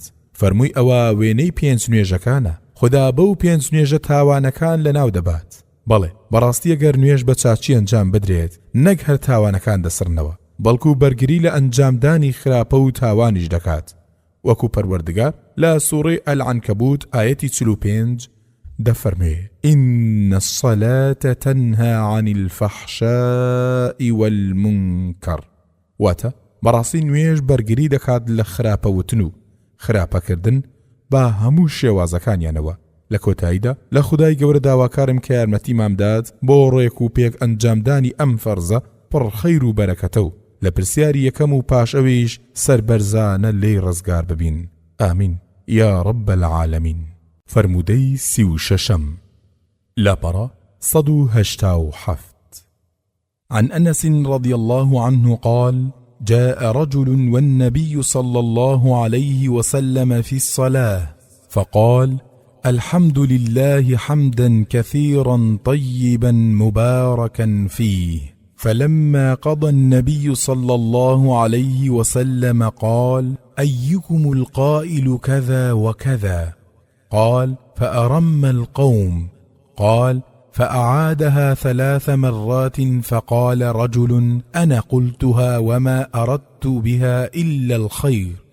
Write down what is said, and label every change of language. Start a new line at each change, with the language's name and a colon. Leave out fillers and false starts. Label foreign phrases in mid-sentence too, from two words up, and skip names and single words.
Central Kurdish: فەرمووی ئەوە وێنەی 5 نوێژەکانە، خدا بەو 5 نوێژە تاوانەکان لەناو دەبات. بەڵێ بەڕاستی ئەگەر نوێژ بە چاچی ئەنجام بدرێت نەک هەر تاوانەکان دەسڕنەوە بەڵکو بەرگری لە ئەنجامدانی خراپە و تاوانیش دەکات. وەکو پەروەردگار لە سوورەی ئەلعنکەبوت ئایەتی 45 دەفەرمێ
Arabic: إن الصلاة تنهى عن الفحشاء والمنكر
Central Kurdish: واتە بەڕاستی نوێژ بەرگری دەکات لە خراپەوتن و خراپەکردن با هەموو شێوازەکانیانەوە. لە کۆتاییدا لە خودای گەورە داواکارم کە یارمەتی مامدات بۆ ڕێک و پێک ئەنجامدانی ئەم فەرزە پڕ خەیر و بەرەکەتە و لە پرسیاری یەکەم و پاش ئەویش سەربەرزانە لێی ڕزگار ببین.
Arabic: ئامین یا رب العالمین.
Central Kurdish: فرمودەی 36 لاپەڕە 187
Arabic: عن أنس رضي الله عنه قال جاء رجل والنبي صلى الله عليه وسلم في الصلاة فقال الحمد لله حمدا كثيرا طيبا مباركا فيه فلما قضى النبي صلى الله عليه وسلم قال أيكم القائل كذا وكذا قال فأرم القوم قال فأعادها 3 مرات فقال رجل أنا قلتها وما أردت بها إلا الخير